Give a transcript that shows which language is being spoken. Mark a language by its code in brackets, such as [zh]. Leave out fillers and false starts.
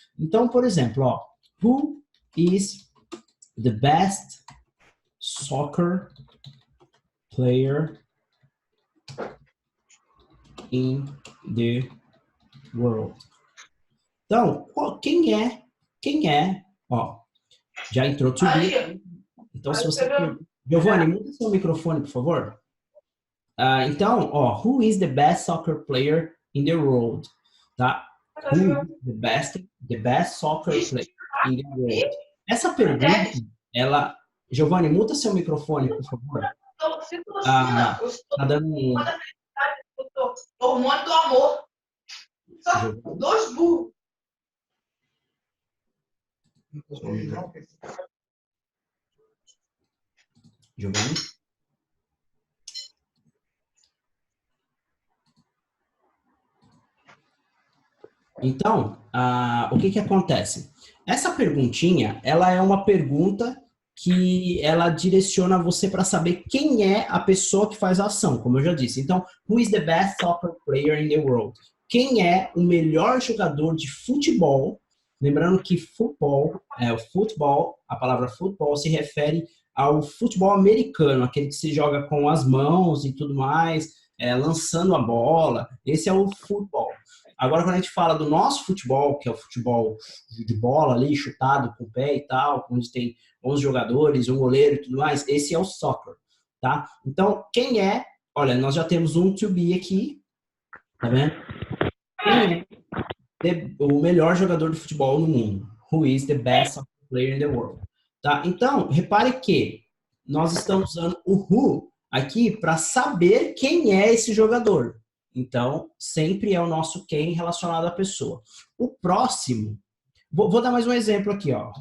[pt] Então, por exemplo, ó, [en] who is the best soccer player in the world? [pt] Então, quem é, ó, já entrou to be. Então, se você... Giovanni, muda seu microfone, por favor. Então, ó, [en] who is the best soccer player in the world? [pt] Tá? [en] Who is the best soccer player in the world? [pt] Essa pergunta, ela... Giovanni, muda seu microfone, por favor. Tá dando um... Hormônio do amor. Só dois burros. Giovanni? Então, o que acontece? Essa perguntinha, ela é uma pergunta que ela direciona você para saber quem é a pessoa que faz a ação, como eu já disse. Então, [en] who is the best soccer player in the world? [pt] Quem é o melhor jogador de futebol? Lembrando que futebol, a palavra futebol se refere ao futebol americano, aquele que se joga com as mãos e tudo mais, lançando a bola. Esse é o futebol. Agora, quando a gente fala do nosso futebol, que é o futebol de bola ali, chutado com o pé e tal, onde tem 11 jogadores, um goleiro e tudo mais, esse é o soccer, tá? Então, quem é... Olha, nós já temos um to be aqui, tá vendo? Quem é o melhor jogador de futebol no mundo? [en] Who is the best soccer player in the world? [pt] Tá? Então, repare que nós estamos usando o who aqui para saber quem é esse jogador. Então, sempre é o nosso quem relacionado à pessoa. O próximo, vou dar mais um exemplo aqui, ó.